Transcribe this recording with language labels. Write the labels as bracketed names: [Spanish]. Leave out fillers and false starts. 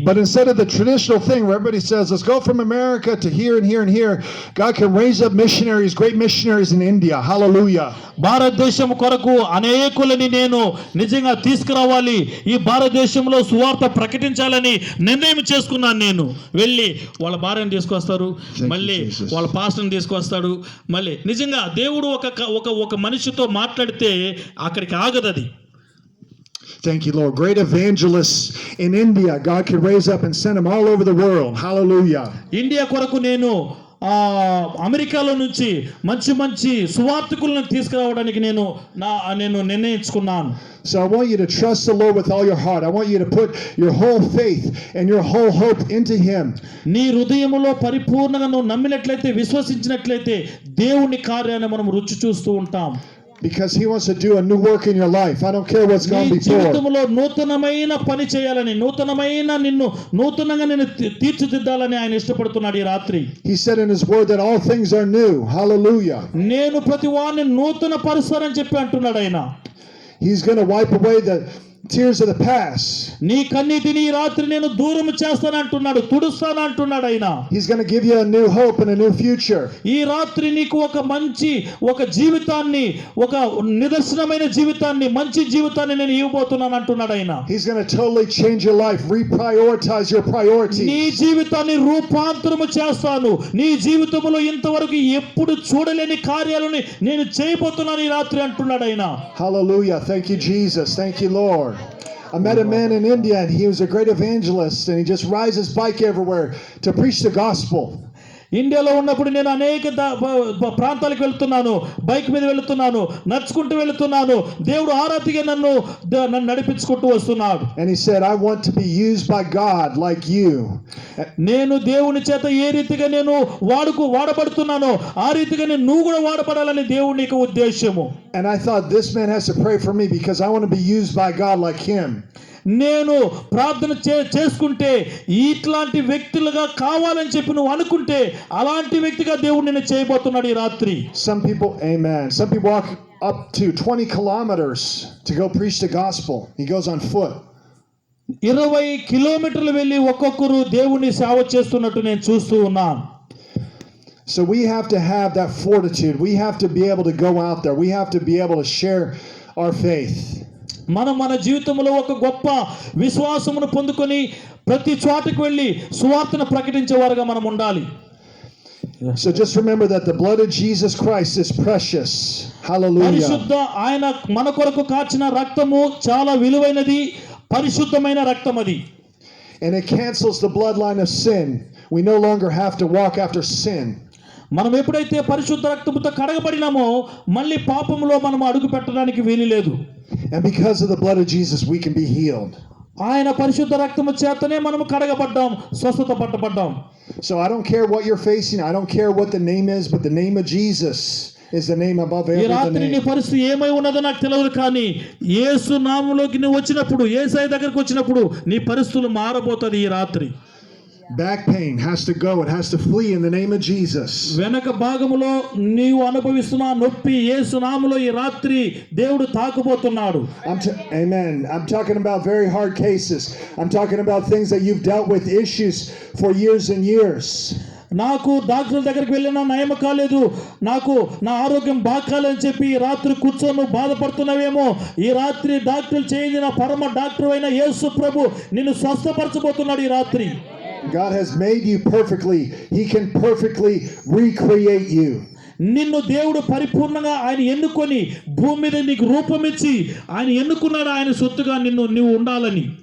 [English] But instead of the traditional thing where everybody says, let's go from America to here and here and here, God can raise up missionaries, great missionaries in India. Hallelujah. [Telugu] భారతదేశం కొరకు అనేకులని నేను నిజంగా తీసుకురావాలి, ఈ భారతదేశంలో సువార్త ప్రకటించాలని నిర్ణయం చేసుకున్నాను. నేను వెళ్ళి వాళ్ళ భార్యను తీసుకొస్తారు, మళ్ళీ వాళ్ళ పాస్టర్ని తీసుకొస్తాడు. మళ్ళీ నిజంగా దేవుడు ఒక మనిషితో మాట్లాడితే అక్కడికి ఆగదు అది. [English] Thank you, Lord. Great evangelists in India, God can raise up and send them all over the world. Hallelujah. [Telugu] India కొరకు నేను అమెరికాలో నుంచి మంచి సువార్తికులను తీసుకురావడానికి నేను నిర్ణయించుకున్నాను. [English] So I want you to trust the Lord with all your heart. I want you to put your whole faith and your whole hope into Him. [Telugu] నీ హృదయములో పరిపూర్ణంగా నువ్వు నమ్మినట్లయితే, విశ్వసించినట్లయితే దేవుని కార్యాన్ని మనం రుచి చూస్తూ ఉంటాం. [English] Because He wants to do a new work in your life. I don't care what's gone before. [Telugu] జీవితంలో నూతనమైన పని చేయాలని, నూతనంగా నిన్ను తీర్చిదిద్దాలని ఆయన ఇష్టపడుతున్నాడు ఈ రాత్రి. [English] He said in His word that all things are new. Hallelujah. [Telugu] నేను ప్రతి వారిని నూతన పరుస్తానని చెప్పి అంటున్నాడు ఆయన. [English] He's going to wipe away the tears of the past. [Telugu] నీ కన్నీటిని ఈ రాత్రి నేను దూరం చేస్తానంటున్నాడు, తుడుస్తానంటున్నాడు ఆయన. [English] He's going to give you a new hope and a new future. [Telugu] ఈ రాత్రి నీకు ఒక జీవితాన్ని, ఒక నిదర్శనమైన జీవితాన్ని, మంచి జీవితాన్ని నేను ఇవ్వబోతున్నాను అంటున్నాడు ఆయన. [English] He's going to totally change your life, reprioritize your priorities. [Telugu] నీ జీవితాన్ని రూపాంతరము చేస్తాను. నీ జీవితంలో ఇంతవరకు ఎప్పుడు చూడలేని కార్యాలను నేను చేయబోతున్నాను ఈ రాత్రి అంటున్నాడు ఆయన. [English] Hallelujah. Thank you, Jesus. Thank you, Lord. I met a man in India and he was a great evangelist and he just rides his bike everywhere to preach the gospel. [Telugu] ఇండియాలో ఉన్నప్పుడు నేను అనేక ప్రాంతాలకు వెళ్తున్నాను, బైక్ మీద వెళ్తున్నాను, నడుచుకుంటూ వెళ్తున్నాను. దేవుడు ఆరాధిగా నన్ను నడిపించుకుంటూ వస్తున్నాడు. [English] And he said, I want to be used by God like you. [Telugu] నేను దేవుని చేత ఏ రీతిగా నేను వాడబడుతున్నానో ఆ రీతిగా నువ్వు కూడా వాడబడాలని దేవుని యొక్క ఉద్దేశము. [English] And I thought, this man has to pray for me because I want to be used by God like him. [Telugu] నేను ప్రార్థన చేసుకుంటే ఇట్లాంటి వ్యక్తులుగా కావాలని చెప్పి నువ్వు అనుకుంటే అలాంటి వ్యక్తిగా దేవుడు నిన్ను చేయబోతున్నాడు ఈ రాత్రి. [English] Some people, amen. Some people walk up to 20 kilometers to go preach the gospel. He goes on foot. [Telugu] 20 కిలోమీటర్లు వెళ్ళి ఒక్కొక్కరు దేవుని సేవ చేస్తున్నట్టు నేను చూస్తూ ఉన్నాను. [English] So we have to have that fortitude. We have to be able to go out there. We have to be able to share our faith. [Telugu] మనం మన జీవితంలో ఒక గొప్ప విశ్వాసమును పొందుకొని ప్రతి చోటకు వెళ్ళి సువార్తను ప్రకటించేవారుగా మనం ఉండాలి. [English] So just remember that the blood of Jesus Christ is precious. Hallelujah. [Telugu] పరిశుద్ధ ఆయన మన కొరకు కాచిన రక్తము చాలా విలువైనది, పరిశుద్ధమైన రక్తం అది. [English] And it cancels the bloodline of sin. We no longer have to walk after sin. [Telugu] మనం ఎప్పుడైతే పరిశుద్ధ రక్తముతో కడగబడినామో మళ్ళీ పాపములో మనం అడుగు పెట్టడానికి వీలు లేదు. [English] And because of the blood of Jesus we can be healed. [Telugu] ఆయన పరిశుద్ధ రక్తము చేతనే మనం కడగబడ్డాం, స్వస్థత పట్టబడ్డాం. [English] So I don't care what you're facing. I don't care what the name is, but the name of Jesus is the name above [Telugu] ఈ [English] every [Telugu] రాత్రి నీ [English] name. [Telugu] పరిస్థితి ఏమై ఉన్నదో నాకు తెలియదు, కానీ యేసు నామములోకి నువ్వు వచ్చినప్పుడు, యేసయ్య దగ్గరికి వచ్చినప్పుడు నీ పరిస్థితులు మారబోతుంది ఈ రాత్రి. [English] Back pain has to go. It has to flee in the name of Jesus. [Telugu] వెనక భాగములో నీవు అనుభవిస్తున్న నొప్పి యేసు నామములో ఈ రాత్రి దేవుడు తాకబోతున్నాడు. [English] Amen. I'm talking about very hard cases. I'm talking about things that you've dealt with, issues for years and years. [Telugu] నాకు డాక్టర్ దగ్గరికి వెళ్ళినా నయం కాలేదు, నాకు నా ఆరోగ్యం బాగాలని చెప్పి ఈ రాత్రి కూర్చొని బాధపడుతున్నావేమో. ఈ రాత్రి డాక్టర్లు చేయించిన పరమ డాక్టర్ అయిన యేసు ప్రభు నిన్ను స్వస్థపరచబోతున్నాడు ఈ రాత్రి. [English] God has made you perfectly. He can perfectly recreate you. [Telugu] నిన్ను దేవుడు పరిపూర్ణంగా ఆయన ఎన్నుకొని భూమి మీద నీకు రూపమిచ్చి ఆయన ఎన్నుకున్నాడు ఆయన సొత్తుగా నువ్వు ఉండాలని.